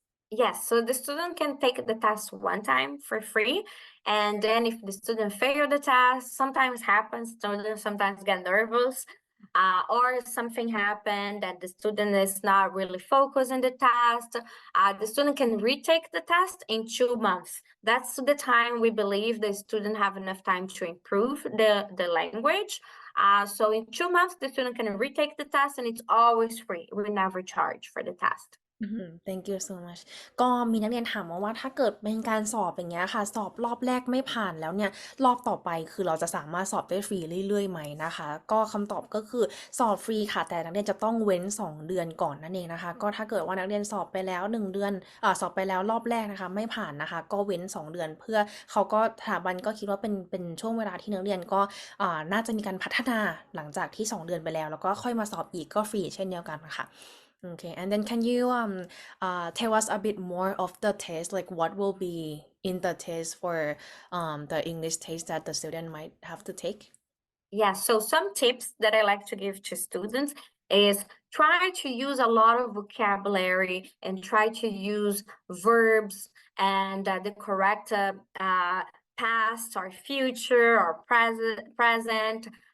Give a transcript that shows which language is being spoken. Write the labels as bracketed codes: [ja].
[en] Yes, so the student can take the test one time for free, and then if the student fail the test, sometimes happens, students sometimes get nervous, or something happened that the student is not really focused in the test, the student can retake the test in 2 months. That's the time we believe the student have enough time to improve the language. So in 2 months, the student can retake the test, and it's always free. We never charge for the test. Thank you so much [th] ก็มีนักเรียนถามมาว่าถ้าเกิดเป็นการสอบอย่างเงี้ยค่ะสอบรอบแรกไม่ผ่านแล้วเนี่ยรอบต่อไปคือเราจะสามารถสอบได้ฟรีเรื่อยๆไหมนะคะก็คำตอบก็คือสอบฟรีค่ะแต่นักเรียนจะต้องเว้น2 เดือนก่อนนั่นเองนะคะก็ถ้าเกิดว่านักเรียนสอบไปแล้ว1 เดือน สอบไปแล้วรอบแรกนะคะไม่ผ่านนะคะก็เว้น2 เดือนเพื่อเขาก็สถาบันก็คิดว่าเป็นช่วงเวลาที่นักเรียนก็น่าจะมีการพัฒนาหลังจากที่2 เดือนไปแล้วก็ค่อยมาสอบอีกก็ฟรีเช่นเดียวกันค่ะ [en] Okay, and then can you tell us a bit more of the test, like what will be in the test for the English test that the student might have to take? Yeah, so some tips that I like to give to students is try to use a lot of vocabulary and try to use verbs and the correct past or future or present.